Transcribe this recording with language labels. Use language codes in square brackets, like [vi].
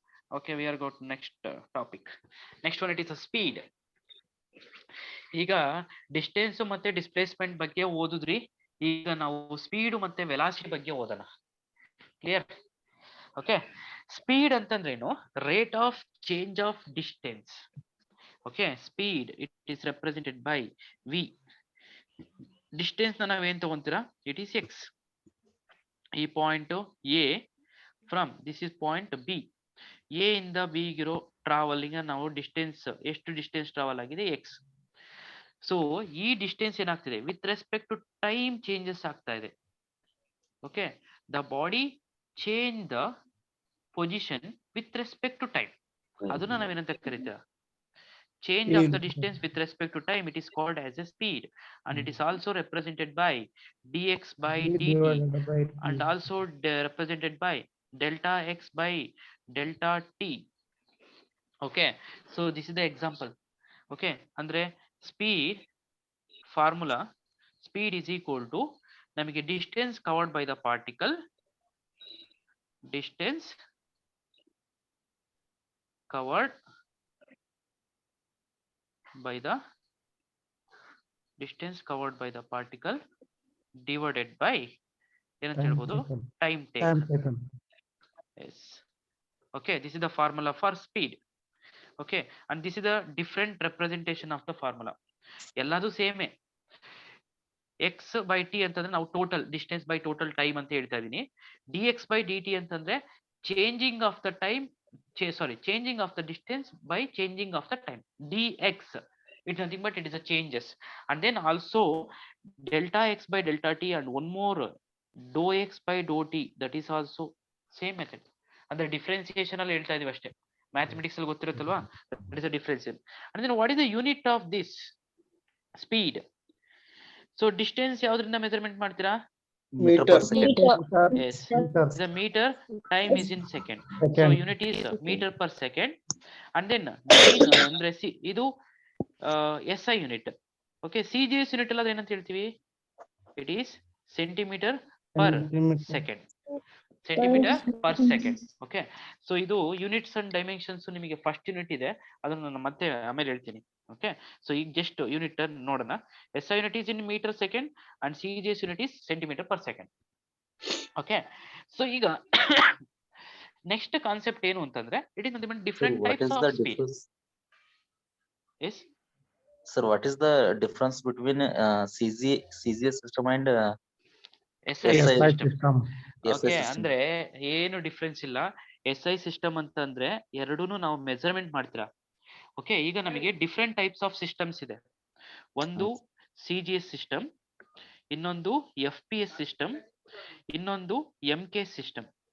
[en] Okay, we are go to next topic. Next one, it is a speed. [kn] ಈಗ distance ಮತ್ತೆ displacement ಬಗ್ಗೆ ಓದಿದ್ರಿ. ಈಗ ನಾವು ಸ್ಪೀಡ್ ಮತ್ತೆ ವೆಲಾಸಿಟಿ ಬಗ್ಗೆ ಓದೋಣ. [en] Clear? Okay, speed ಅಂತಂದ್ರೇನು? Rate of change of distance. Okay, speed it is represented by V. Distance [kn] ನಾವೇನ್ ತಗೊಂತೀರಾ? [en] It is X. ಈ point A from this is point B. [kn] A ಇಂದ ಬಿ ಗಿರೋ ಟ್ರಾವೆಲಿಂಗ್ ನಾವು distance, ಎಷ್ಟು distance travel ಆಗಿದೆ? X. So ಈ distance ಏನಾಗ್ತಿದೆ? [en] with respect to time changes [kn] ಆಗ್ತಾ ಇದೆ. [en] Okay, the body change the position with respect to time. [kn] ಅದನ್ನ ನಾವೇನಂತ ಕರಿತೀರ? [en] Change of the distance with respect to time, it is called as a speed, and it is also represented by dx by dt, and also represented by delta x by delta t. Okay, so this is the example. Okay, andre speed formula, speed is equal to namige distance covered by the particle, distance covered by the distance covered by the particle divided by [kn] ಏನಂತ ಹೇಳ್ಬೋದು? [en] time taken. Yes. Okay, this is the formula for speed. Okay, and this is the different representation of the formula. [kn] ಎಲ್ಲದು ಸೇಮೇ. x by t ಅಂತಂದ್ರೆ ನಾವು [en] total distance by total time [kn] ಅಂತ ಹೇಳ್ತಾ ಇದೀನಿ. [en] dx by dt ಅಂತಂದ್ರೆ changing of the time, changing of the distance by changing of the time. dx, it's nothing but it is a changes. And then also delta x by delta t, and one more dou x by dou t, that is also same method. [kn] ಅಂದ್ರೆ differentiation ಅಲ್ಲಿ ಹೇಳ್ತಾ ಇದೀವಿ ಅಷ್ಟೇ. Mathematics ಅಲ್ಲಿ ಗೊತ್ತಿರುತ್ತಲ್ವಾ? [en] That is a difference. And then what is the unit of this speed? So distance [kn] ಯಾವ್ದ್ರಿಂದ measurement ಮಾಡ್ತೀರಾ? [en] Meter. Yes, the meter. Time is in second. So unit is meter per second. And then [kn] ಅಂದ್ರೆ ಇದು [en] SI unit. Okay, CGS unit [kn] ಎಲ್ಲ ಏನಂತ ಹೇಳ್ತೀವಿ? [en] It is centimeter per second. Centimeter per second. Okay, so [kn] ಇದು units and dimensions ನಿಮಗೆ first unit ಇದೆ, ಅದನ್ನ ನಾನು ಮತ್ತೆ ಆಮೇಲೆ ಹೇಳ್ತೀನಿ. ಓಕೆ, ಸೊ ಈಗ ಜಸ್ಟ್ ಯೂನಿಟ್ ನೋಡೋಣ. [en] SI unit is in meter second and CGS unit is centimeter per second. Okay, so ಈಗ next concept [kn] ಏನು ಅಂತಂದ್ರೆ [en] It is different types of speed. Yes Sir, what is the difference between CGS system and SI system? [kn] Okay, ಅಂದ್ರೆ ಏನು difference ಇಲ್ಲ. SI system ಅಂತಂದ್ರೆ ಎರಡೂನು ನಾವು measurement ಮಾಡ್ತೀರಾ. Okay, ಈಗ ನಮಗೆ ಡಿಫ್ರೆಂಟ್ ಟೈಪ್ಸ್ ಆಫ್ ಸಿಸ್ಟಮ್ಸ್ ಇದೆ. ಒಂದು CGS ಸಿಸ್ಟಮ್, ಇನ್ನೊಂದು FPS ಸಿಸ್ಟಮ್, ಇನ್ನೊಂದು MK ಸಿಸ್ಟಮ್.